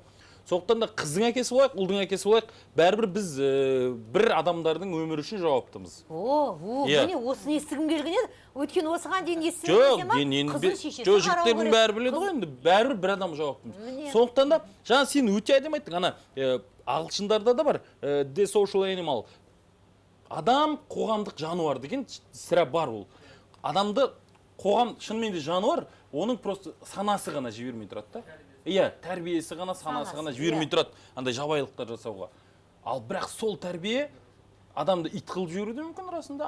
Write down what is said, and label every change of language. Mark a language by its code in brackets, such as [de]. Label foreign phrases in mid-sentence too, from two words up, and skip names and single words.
[kk] Сондықтан да қыздың әкесі болайық, ұлдың әкесі болайық, бәрібір біз бір адамдардың өмірі үшін жауаптымыз. Міне осыны естігім келген еді. Өйткені осыған дейін естігім қызын шешесі қарау керек. Жігіттердің бәрі біледі ғой, енді бәрібір бір адам жауаптымыз. Сондықтан да жаңа сен өте әдемі айттың, ана ағылшындарда да бар, [en] the social animal. [kk] Адам қоғамдық жануар деген сірә бар ол. Адамды қоғам шынымен де жануар, оның просто санасы ғана жібермей тұрады да. Иә, тәрбиесі ғана, санасы ғана жібермей тұрады, андай жабайылықтар жасауға. Ал бірақ сол тәрбие адамды ит қылып жіберуі мүмкін расында.